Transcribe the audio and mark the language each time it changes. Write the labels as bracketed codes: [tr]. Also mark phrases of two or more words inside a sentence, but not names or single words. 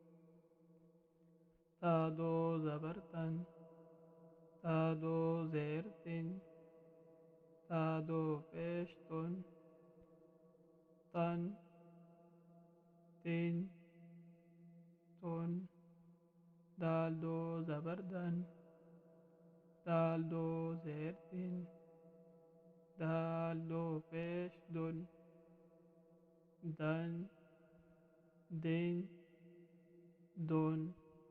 [ur] تا دو زبر تن، تا دو زیر تن، تا دو پیش تن، تن دال دو زبر دن، دال دو زیر دن، دال دو پیش دن، دن دون